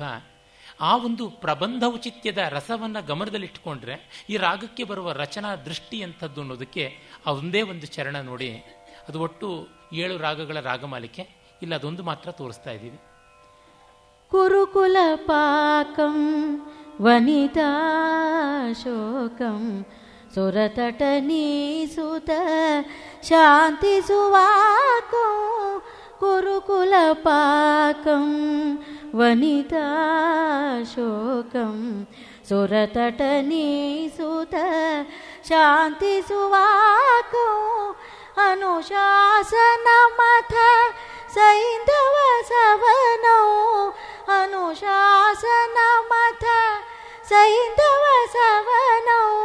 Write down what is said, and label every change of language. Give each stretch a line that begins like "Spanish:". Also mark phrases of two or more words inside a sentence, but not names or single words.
Kannada: ಆ ಒಂದು ಪ್ರಬಂಧ ಔಚಿತ್ಯದ ರಸವನ್ನು ಗಮನದಲ್ಲಿಟ್ಟುಕೊಂಡ್ರೆ ಈ ರಾಗಕ್ಕೆ ಬರುವ ರಚನಾ ದೃಷ್ಟಿ ಎಂಥದ್ದು ಅನ್ನೋದಕ್ಕೆ ಒಂದೇ ಒಂದು ಚರಣ ನೋಡಿ. ಅದು ಒಟ್ಟು 7 ರಾಗಗಳ ರಾಗಮಾಲಿಕೆ, ಇಲ್ಲ ಅದೊಂದು ಮಾತ್ರ ತೋರಿಸ್ತಾ ಇದ್ದೀವಿ.
Sanskrit: ಕುರುಕುಲ ಪಾಕಂ ವನಿತಾ ಶೋಕಂ ಸುರತಟನೀಸುತ ಶಾಂತಿ ಸುವಾಕಂ ಕುರುಕುಲ ಪಾಕಂ ವನಿತಾ ಶೋಕಂ ಸುರತಟನೀಸುತ ಶಾಂತಿ ಸುವಾಕಂ ಅನುಶಾಸನ ಮಥ ಸೈಂಧವ ಸವನೌ ಅನುಶಾಸನ ಮಥ ಸೈಂಧವ ಸವನೌ